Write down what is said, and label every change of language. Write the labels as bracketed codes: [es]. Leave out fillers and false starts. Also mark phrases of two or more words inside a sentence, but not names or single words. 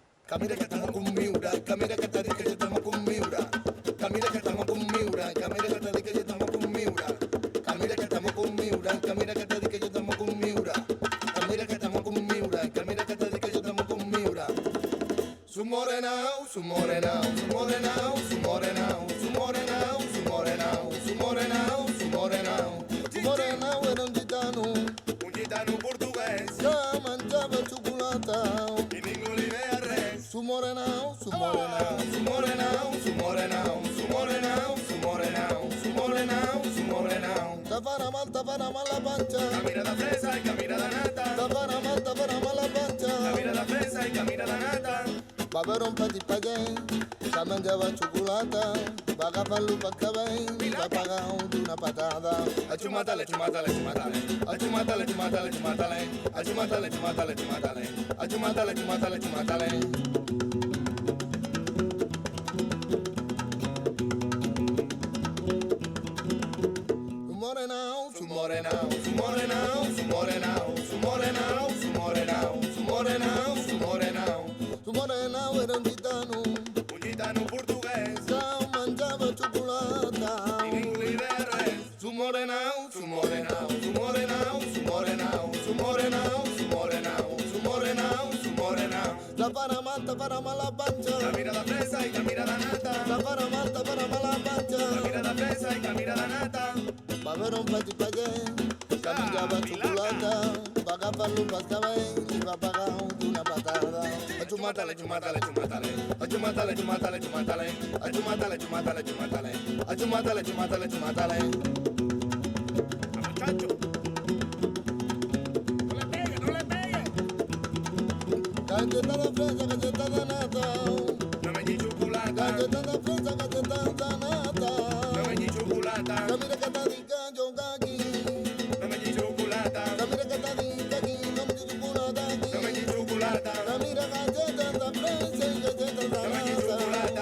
[es] Camira que estamos con Miura, camira que te dice que estamos con Miura. Camira que estamos con Miura, camira que te dice que estamos con Miura. Camira que estamos con Miura, camira que te dice que estamos con Miura. Camira que estamos con Miura, camira que te dice que estamos con Miura. Su morenao, su morenao, su morenao, su morenao, su morenao, su morenao, su morenao, su morenao. [ca] Su morenao era un gitano portugués que mangiava xocolata i ningú li veia res. [es] Su morenao, su morenao, su morenao, su morenao, su morenao, su morenao, su morenao, su morenao. [ca] Te farà mal la panxa. Camina de fresa i camina de nata. Te farà mal la panxa. Camina de fresa i camina de nata. Va haver un petit paller que menjava xocolata, va agafar-lo pel cabell i va pagar d'una patada. Achumatale, chumatale, chumatale, achumatale, chumatale, chumatale, achumatale, chumatale, chumatale, achumatale, chumatale, chumatale. [es] Su morenao, su morenao, su morenao, su morenao, su morenao, su morenao, su morenao, su morenao. [ca] Su morenao era un gitano portuguès que mangiava xocolata i ningú li veia res. [es] Su morenao, su morenao, su morenao, su morenao, su morenao, su morenao, su morenao, su morenao. [ca] Te farà mal la panxa. Camina de fresa i camina de nata. Te farà mal la panxa. Camina de fresa i camina de nata. Va haver un petit paller que menjava xocolata, va agafar-lo pel cabell i va pagar d'una patada. Achumatale, chumatale, chumatale, achumatale, chumatale, chumatale, achumatale, chumatale, chumatale, achumatale, chumatale, chumatale. [es] Muchacho. No le pegue. Galleta de fresa, galleta de nata. [ca] No mengi xocolata. [es] Galleta de fresa, galleta de nata. [ca] No mengi xocolata. Camina que te dic que jo aquí. No mengi xocolata. Camina que te dic que aquí no mengi xocolata aquí. No mengi xocolata. Camina [es] galleta de fresa [ca] i [es] galleta de nata.